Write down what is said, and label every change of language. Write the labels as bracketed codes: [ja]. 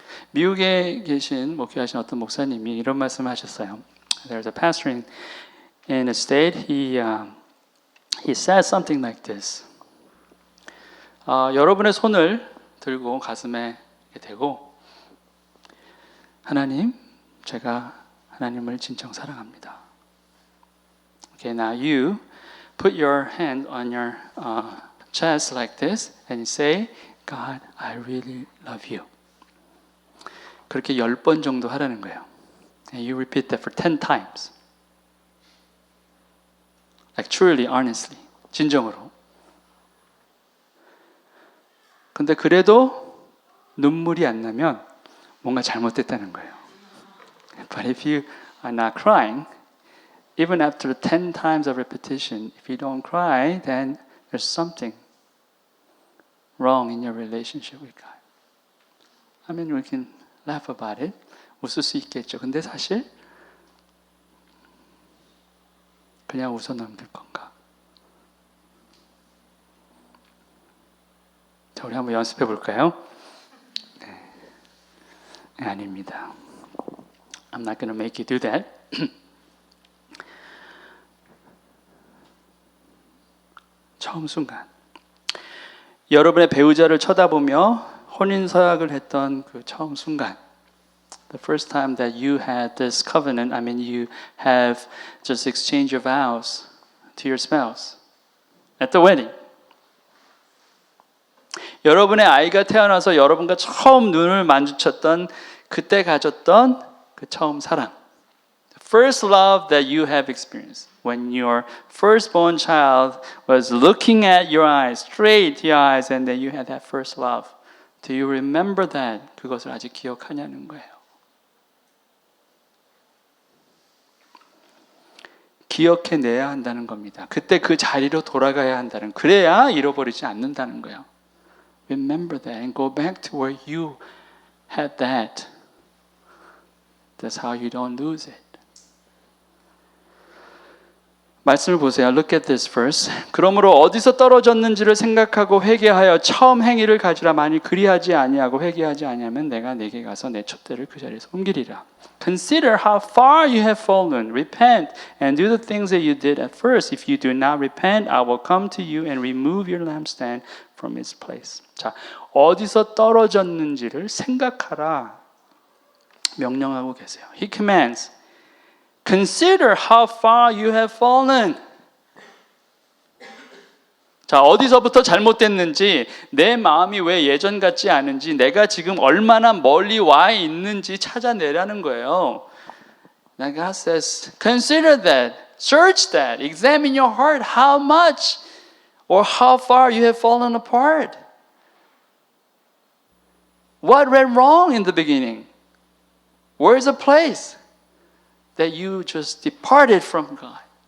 [ko] 미국에 계신 목회하신 어떤 목사님이 이런 말씀을 하셨어요. [en] There's a pastor in a state. He said something like this. [ko] 여러분의 손을 들고 가슴에 대고 하나님, 제가 하나님을 진정 사랑합니다. [en] Okay, now you put your hand on your chest like this and you say, God, I really love you. [ko] 그렇게 10번 정도 하라는 거예요. [en] And you repeat that for 10 times. Like truly, honestly. [ko] 진정으로. 근데 그래도 눈물이 안 나면 뭔가 잘못됐다는 거예요. [en] But if you are not crying, even after 10 times of repetition, if you don't cry, then there's something wrong in your relationship with God. I mean, we can laugh about it. [ko] 웃을 수 있겠죠. 근데 사실 그냥 웃어 넘길 건가? 자, 우리 한번 연습해 볼까요? 네, 아닙니다. [en] I'm not going to make you do that. [ko] 처음 순간. 여러분의 배우자를 쳐다보며 혼인서약을 했던 그 처음 순간. [en] The first time that you had this covenant, I mean you have just exchanged your vows to your spouse at the wedding. [ko] 여러분의 아이가 태어나서 여러분과 처음 눈을 마주쳤던 그때 가졌던 그 처음 사랑. [en] The first love that you have experienced. When your firstborn child was looking at your eyes, straight to your eyes, and then you had that first love. Do you remember that? [ko] 그것을 아직 기억하냐는 거예요. 기억해내야 한다는 겁니다. 그때 그 자리로 돌아가야 한다는, 그래야 잃어버리지 않는다는 거예요. [en] Remember that and go back to where you had that. That's how you don't lose it. [ko] 말씀을 보세요. [en] Look at this verse. [ko] 그러므로 어디서 떨어졌는지를 생각하고 회개하여 처음 행위를 가지라. 만일 그리하지 아니하고 회개하지 아니하면 내가 내게 가서 내 촛대를 그 자리에서 옮기리라. [en] Consider how far you have fallen. Repent and do the things that you did at first. If you do not repent, I will come to you and remove your lampstand from its place. [ko] 자, 어디서 떨어졌는지를 생각하라. 명령하고 계세요. [en] He commands. Consider how far you have fallen. [ko] 자, 어디서부터 잘못됐는지, 내 마음이 왜 예전 같지 않은지, 내가 지금 얼마나 멀리 와 있는지 찾아내라는 거예요. [en] And God says, consider that, search that, examine your heart, how much or how far you have fallen apart. What went wrong in the beginning? Where is the place that you just departed from God?